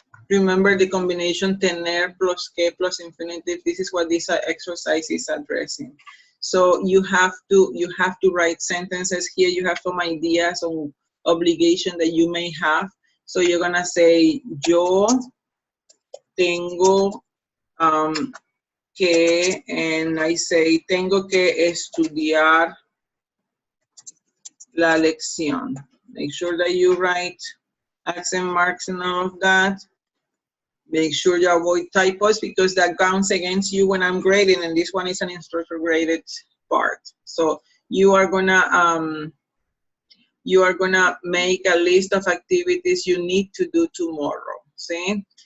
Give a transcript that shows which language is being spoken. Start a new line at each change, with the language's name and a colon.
English: Remember the combination tener plus que plus infinitive. This is what this exercise is addressing. So you have to write sentences here. You have some ideas on obligation that you may have. So you're gonna say,
Spanish: yo tengo que,
English: and I say,
Spanish: tengo que estudiar la lección.
English: Make sure that you write accent marks and all of that. Make sure you avoid typos, because that counts against you when I'm grading, and this one is an instructor graded part. So you are gonna make a list of activities you need to do tomorrow. See?